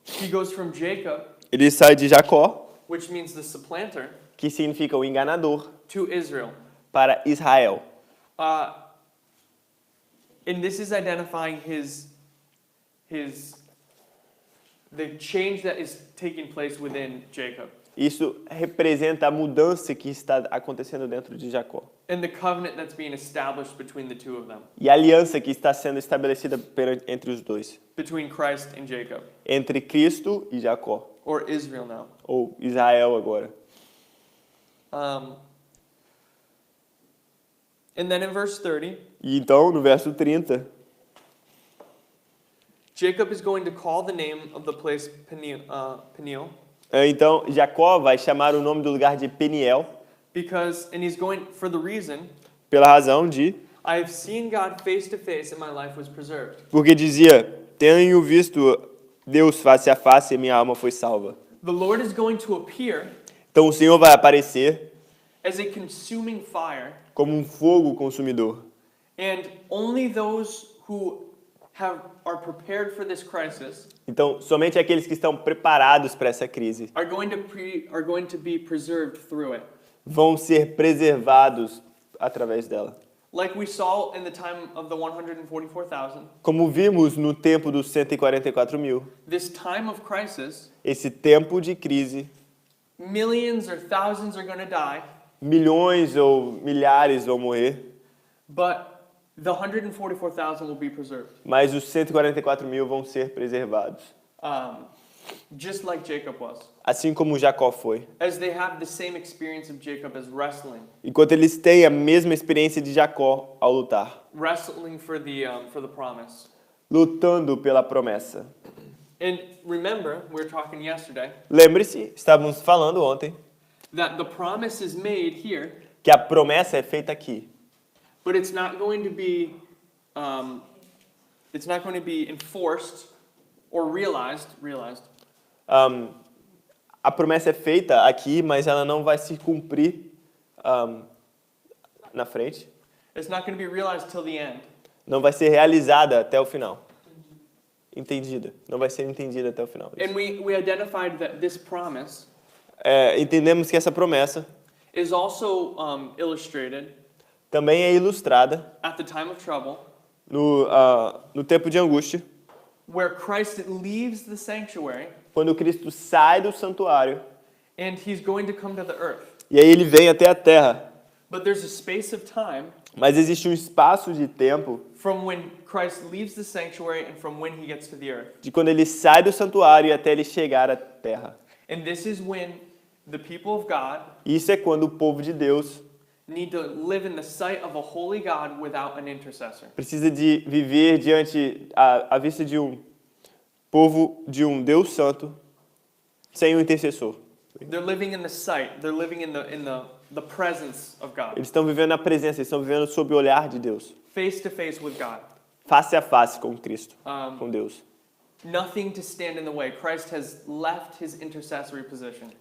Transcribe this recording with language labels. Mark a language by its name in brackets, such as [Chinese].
[English] He goes from Jacob, [Portuguese] Ele sai de Jacó, [English] which means the supplanter, [Portuguese] que significa o enganador, [English] to Israel. [Portuguese] para Israel. [English] And this is identifying the change that is taking place within Jacob. [Portuguese] Isso representa a mudança que está acontecendo dentro de Jacó. [English] And the covenant that's being established between the two of them, [Portuguese] E a aliança que está sendo estabelecida entre os dois. [English] between Christ and Jacob, [Portuguese] Entre Cristo e Jacó. [English] or Israel now. [Portuguese] Ou Israel agora. [English] And then in verse 30, [Portuguese] E então, no verso 30, [English] Jacob is going to call the name of the place Peniel, [Portuguese] então Jacó vai chamar o nome do lugar de Peniel, [English] and he's going for the reason, [Portuguese] pela razão de... [English] I have seen God face to face and my life was preserved. [Portuguese] Porque dizia, tenho visto Deus face a face e minha alma foi salva. [English] The Lord is going to appear [Portuguese] Então o Senhor vai aparecer [English] as a consuming fire, [Portuguese] como um fogo consumidor. [English] and only those who are prepared for this crisis [Portuguese] Então, somente aqueles que estão preparados para essa crise [English] are going to be preserved through it. [Portuguese] vão ser preservados através dela. [English] Like we saw in the time of the 144,000, [Portuguese] Como vimos no tempo dos 144.000, [English] this time of crisis, [Portuguese] esse tempo de crise, [English] millions or thousands are going to die, [Portuguese] milhões ou milhares vão morrer, [English] but the 144,000 will be preserved. [Portuguese] mas os 144.000 vão ser preservados. [English] Just like Jacob was. [Portuguese] Assim como Jacó foi. [English] As they have the same experience of Jacob as wrestling. [Portuguese] Enquanto eles têm a mesma experiência de Jacó ao lutar. [English] Wrestling for the promise. [Portuguese] Lutando pela promessa. [English] And remember, we were talking yesterday, [Portuguese] Lembre-se, estávamos falando ontem, [English] that the promise is made here, [Portuguese] que a promessa é feita aqui. [English] but it's not going to be enforced or realized. [Portuguese] A promessa é feita aqui, mas ela não vai se cumprir na frente. [English] It's not going to be realized till the end. [Portuguese] Não vai ser realizada até o final. Entendida. Não vai ser entendida até o final. [English] And we identified that this promise [Portuguese] Entendemos que essa promessa [English] is also illustrated [Portuguese] também é ilustrada [English] at the time of trouble, [Portuguese] no tempo de angústia, [English] where Christ leaves the sanctuary [Portuguese] quando Cristo sai do santuário [English] and he's going to come to the earth. [Portuguese] e aí ele vem até a terra. [English] But there's a space of time [Portuguese] Mas existe um espaço de tempo [English] from when Christ leaves the sanctuary and from when he gets to the earth. [Portuguese] de quando ele sai do santuário e até ele chegar à terra. [English] And this is when the people of God [Portuguese] Isso é quando o povo de Deus [English] need to live in the sight of a holy God without an intercessor. [Portuguese] precisa de viver diante à vista de um povo de um Deus santo sem um intercessor. [English] They're living in the sight. They're living in the presence of God. [Portuguese] Eles estão vivendo na presença, eles estão vivendo sob o olhar de Deus, [English] Face to face with God. [Portuguese] face a face com Cristo, com Deus. [English] Nothing to stand in the way. Christ has left his intercessory position.